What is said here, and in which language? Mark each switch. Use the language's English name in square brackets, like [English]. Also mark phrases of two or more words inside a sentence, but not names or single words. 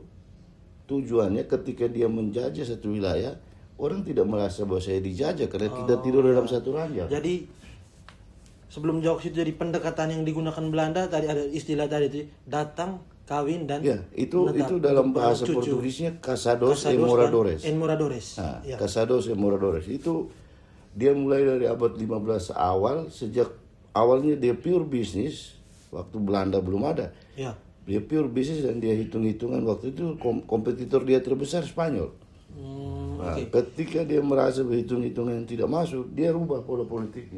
[Indonesian] Tujuannya ketika dia menjajah satu wilayah, orang tidak merasa bahwa saya dijajah karena kita tidur dalam satu ranjang. Jadi sebelum jauh situ, jadi pendekatan yang digunakan Belanda tadi ada istilah tadi itu datang, kawin dan itu dalam bahasa Portugisnya [Portuguese] casados e moradores. Casados e moradores [Indonesian] itu dia mulai dari abad 15 awal, sejak awalnya dia pure bisnis waktu Belanda belum ada. Dia pure bisnis dan dia hitung-hitungan waktu itu kompetitor dia terbesar Spanyol. Ketika dia merasa hitung-hitungan yang tidak masuk, dia rubah pola politiknya.